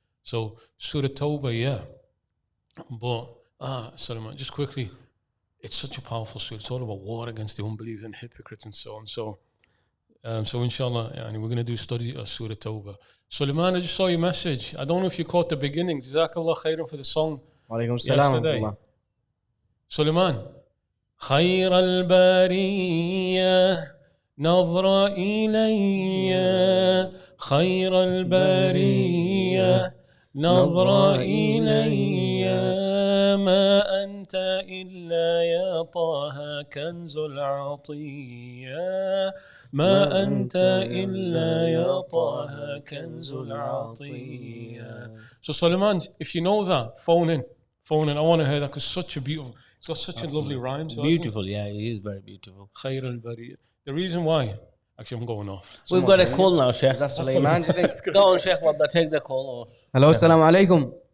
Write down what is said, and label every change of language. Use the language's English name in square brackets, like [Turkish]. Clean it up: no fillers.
[English] So, Surah Tawbah, yeah. But, Sulaiman, just quickly, it's such a powerful surah. It's all about war against the unbelievers and hypocrites and so on. So inshallah, we're going to do study of Surah Tawbah. Sulaiman, I just saw your message. I don't know if you caught the beginning. Jazakallah khairan for the song yesterday. [Arabic] Sulaiman, خير البرية نظرة إلي خير البرية نظرة إلي ما أنت إلا يا طه كنز العطية ما أنت إلا يا طه كنز العطية. [English] So Sulaiman, if you know that, phone in. I want to hear that because such a beautiful, it's got such a lovely rhyme. So beautiful, yeah, it is very beautiful. [Arabic] خير البرية. [English] The reason why, actually I'm going off. We've got a call now, Sheikh. Is that Sulaiman, do you think? Go on, Sheikh, Waddah, take the call. Hello, assalamu alaikum.